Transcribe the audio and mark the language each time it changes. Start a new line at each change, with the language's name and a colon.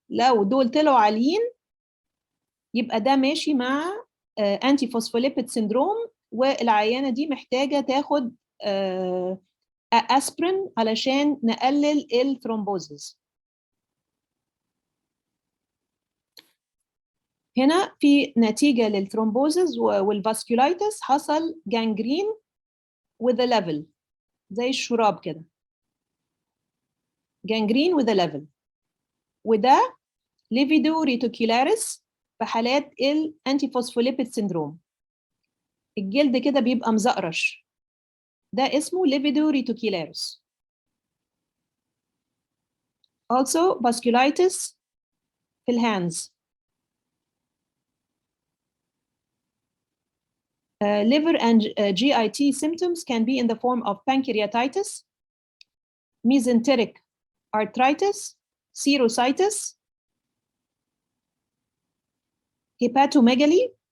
Arabic: لو دول طلعوا عاليين يبقى ده ماشي مع antiphospholipid syndrome والعيانة دي محتاجة تاخد aspirin علشان نقلل الثرومبوزز. هنا في نتيجة للثرومبوزز والفاسكولايتس حصل
English: gangrene with a level
Arabic: زي الشراب كده.
English: gangrene with a level
Arabic: وده livido reticularis في حالات الانتيفوسفوليبيد سيندروم. الجلد كده بيبقى مزقرش، ده اسمه livido reticularis.
English: also vasculitis
Arabic: في الهاندز.
English: Liver and GIT symptoms can be in the form of pancreatitis, mesenteric arthritis, serositis, hepatomegaly.